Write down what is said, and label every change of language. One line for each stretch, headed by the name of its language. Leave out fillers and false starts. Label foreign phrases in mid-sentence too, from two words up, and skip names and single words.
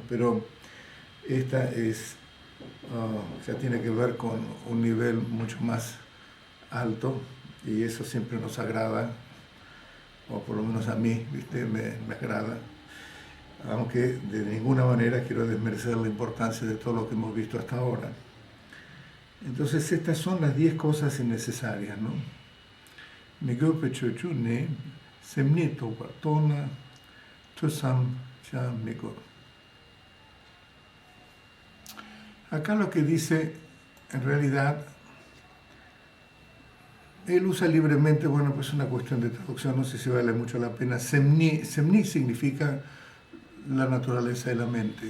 Spanish: Pero esta ya tiene que ver con un nivel mucho más alto, y eso siempre nos agrada, o por lo menos a mí, ¿viste? Me agrada. Aunque de ninguna manera quiero desmerecer la importancia de todo lo que hemos visto hasta ahora. Entonces estas son las 10 cosas innecesarias, ¿no?
Tibetan: Migo pechochune, semnito guatona, tusam cha migo.
Spanish: Acá lo que dice, en realidad, él usa libremente, bueno, pues una cuestión de traducción, no sé si vale mucho la pena. Semni significa la naturaleza de la mente.